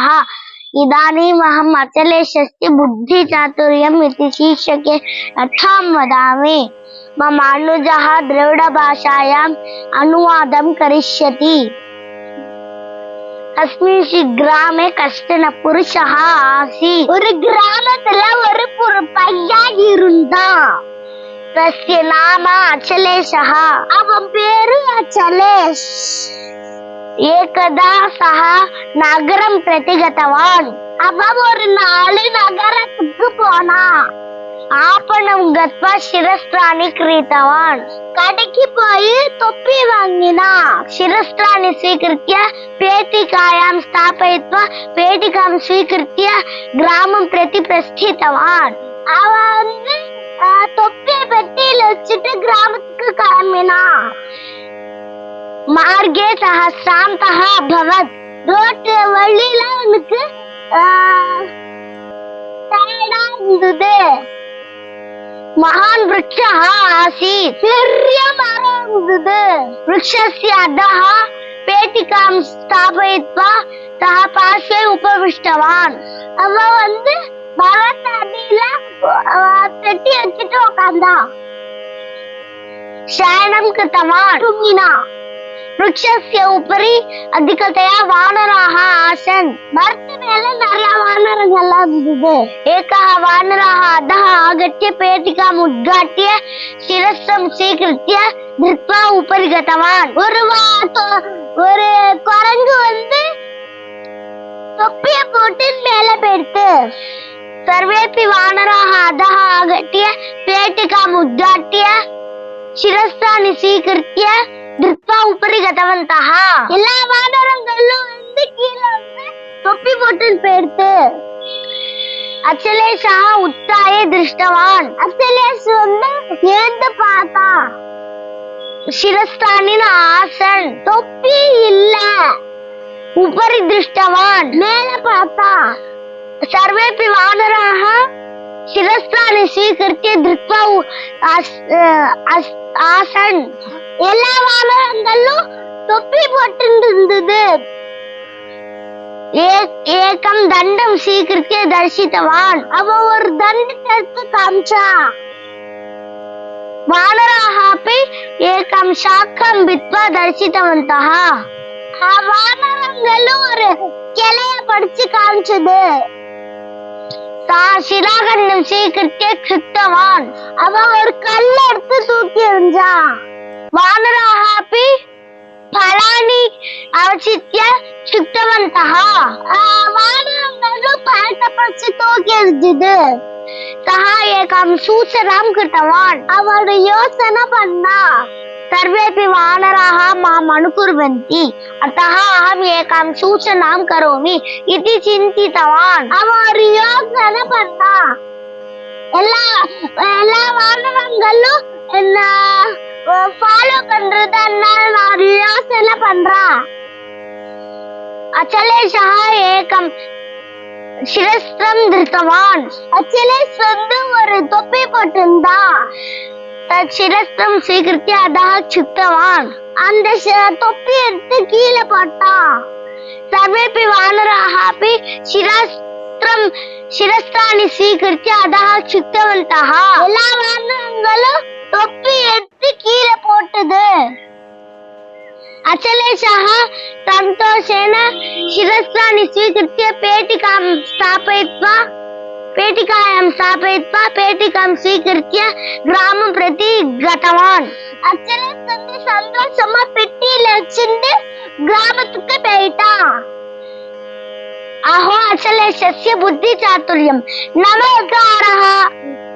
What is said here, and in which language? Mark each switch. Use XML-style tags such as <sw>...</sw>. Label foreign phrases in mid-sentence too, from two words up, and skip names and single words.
<sa>इदानीमहम् अचलेशस्य बुद्धिचातुर्यम् इति शीर्षके कथां वदामि। मम अनुजः द्रविडभाषायाम् अनुवादं करिष्यति। अस्मिन् ग्रामे कश्चन पुरुषः आसीत्।</sa> <ta>ஒரு கிராமத்துல ஒரு பையன் இருந்தான்.</ta> <sa>तस्य नाम अचलेशः.</sa> <ta>அவன் பேரு அச்சலேஷ்.</ta> <sa>एकदा सः नगरं प्रति गतवान्.</sa> <ta>அவன் ஒரு நாள் நகரத்துக்கு போனான்.</ta> <sa>आपणं गत्वा शिरस्त्राणि क्रीतवान्.</sa> <ta>கடைக்கு போய் தொப்பி வாங்கினான்.</ta> <sa>शिरस्त्राणि स्वीकृत्य पेटिकायां स्थापयित्वा पेटिकां स्वीकृत्य ग्रामं प्रति प्रस्थितवान्.</sa> <ta>அவன் தொப்பியை பெட்டியில வச்சுட்டு கிராமத்துக்கு கிளம்பினான்.</ta> <sa>मार्गे सः श्रान्तः अभवत्.</sa> <ta>रोड वழியில அவனுக்கு டயர்டா இருந்தது.</ta> <sa>महान् वृक्षः आसीत्.</sa> <ta>பெரிய மரம் இருந்தது.</ta> <sa>वृक्षस्य अधः पेटिकां स्थापयित्वा सः पार्श्वे उपविष्टवान्.</sa> <ta>அவன் மரத்தடியில பெட்டி வச்சுட்டு உட்கார்ந்தான்.</ta> <sa>शयनं कृतवान्. तूங்கினான். वृक्षस्य उपरि अधिकतया वानराः आसन्.</sa> <ta>மரத்து மேல நிறைய வானரங்கள் இருந்தது.</ta> <sa>एकः वानरः अधः आगत्य पेटिकाम् उद्घाट्य शिरस्त्रं स्वीकृत्य धृत्वा उपरि गतवान्.</sa> <ta>ஒரு குரங்கு தொப்பியை போட்டு மேல போயிடுத்து.</ta> <sa>सर्वेपि वानराः अधः आगत्य पेटिकाम् उद्घाट्य शिरस्त्राणि स्वीकृत्य धृत्वा उपरि गतवन्तः.</sa> <ta>எல்லா வானரங்களும் கீழ தொப்பி போட்டு போயிடுத்து.</ta> <sa>अचलेशः उत्थाय दृष्टवान्.</sa> <ta>अचलेश ஏந்து பார்த்தான்.</ta> <sa>शिरस्त्राणि आसन्.</sa> <ta>தொப்பி இல்ல.</ta> <sa>उपरि दृष्टवान्.</sa> <ta>மேல பார்த்தான்.</ta> <sa>सर्वेपि वानराः शिरस्त्राणि स्वीकृत्य धृत्वा आसन्.</sa> <ta>எல்லா வானரங்களும் தொப்பி போட்டு இருந்தது.</ta> <sa>एकं दण्डं स्वीकृत्य दर्शितवान्.</sa> <ta>அவன் ஒரு தண்டத்தை எடுத்து காமிச்சான்.</ta> <sa>वानराः अपि एकं शाखं वित्वा दर्शितवन्तः.</sa> <ta>வானரங்களும் ஒரு கிளைய படிச்சு காமிச்சது.</ta> <sa>शिलाखण्डं स्वीकृत्य क्षिप्तवान्.</sa> <ta>அவன் ஒரு கல்ல எடுத்து தூக்கி எறிஞ்சான்.</ta> <sa>वानराः अपि फलानि अवचित्य क्षिप्तवन्तः.</sa> <ta>वानरங்களும் பழத்தை பறிச்சு தூக்கி எறிஞ்சது.</ta> <sa>सः एकं सूचनां कृतवान्.</sa> <ta>அவன் யோசனை பண்ணான்.</ta> <sa>सर्वेपि वानराः माम् अनुकुर्वन्ति अतः अहम् एकां सूचनां करोमि इति चिन्तितवान्.</sa> <ta>அவன் ஒரு யோசனை பண்ணான். எல்லா வானரங்களும் என்ன ஃபாலோ பண்றதுனால நான் யோசனை பண்றான்.</ta> <sa>अचलेशः एकं शिरस्त्रं धृतवान्.</sa> <ta>अचलेश ஒரு தொப்பி போட்டிருந்தான்.</ta> <sa>शिरस्त्रं स्वीकृत्य अधः क्षिप्तवान्.</sa> <ta>அந்த தொப்பி எடுத்து கீழே போட்டான்.</ta> <sa>सर्वेपि वानराः अपि शिरस्त्राणि स्वीकृत्य अधः क्षिप्तवन्तः.</sa> <ta>எல்லா வானரங்களும் தொப்பி எடுத்து கீழே போட்டது.</ta> <sa>अचलेशः सन्तोषेण शिरस्त्राणि स्वीकृत्य पेटिकायां स्थापयित्वा पेटिकां स्वीकृत्य ग्रामं प्रति गतवान्.</sa> <ta>अचलेश सन्तोषமா பெட்டியில வச்சிட்டு கிராமத்துக்கு போயிட்டான்.</ta> <sa>अहो अचलेशस्य बुद्धिचातुर्यम्. नमस्कारः.</sa>